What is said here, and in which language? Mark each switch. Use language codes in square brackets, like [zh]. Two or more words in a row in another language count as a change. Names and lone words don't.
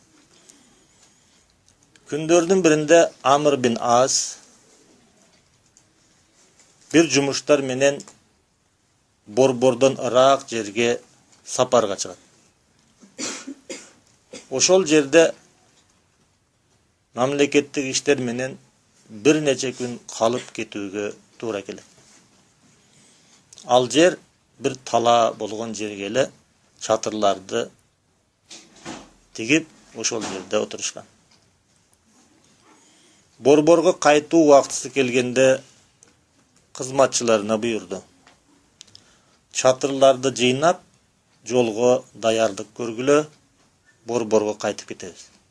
[ky] Күндөрдүн биринде Амр бин Ас бир жумуштар менен борбордон ыраак жерге сапарга чыгат. Ошол жерде мамлекеттик иштер менен бир нече күн калып кетүүгө туура келет. Ал жер бир тала болгон жерге эле чатырларды тигип ошол жерде отурушкан. Борборго кайтуу убактысы келгенде кызматчыларына буйрду. Çatırlарды жыйнап, жолго даярдык көргүлө, борборго кайтып кетебиз.